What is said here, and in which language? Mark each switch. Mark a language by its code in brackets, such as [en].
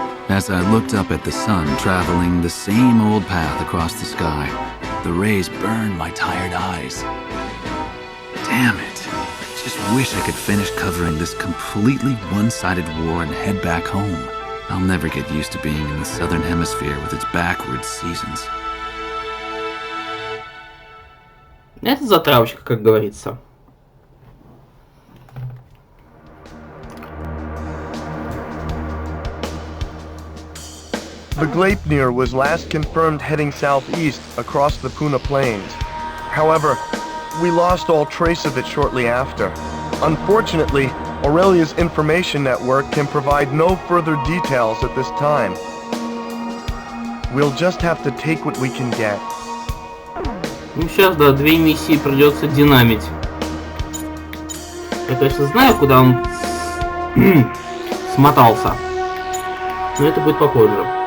[en] As I looked up at the sun traveling the same old path across the sky, the rays burned my tired eyes. Damn it. I just wish I could finish covering this completely one-sided war and head back home. I'll never get used to being in the southern hemisphere with its backwards seasons. [ru] Это затравочка, как говорится. [en] The Gleipnir was last confirmed heading southeast across the Puna Plains. However, we lost all trace of it shortly after. Unfortunately, Aurelia's information network can provide no further details at this time. We'll just have to take what we can get. [ru] Ну сейчас, да, 2 миссии придется динамить. Я, конечно, знаю, куда он смотался, но это будет попозже.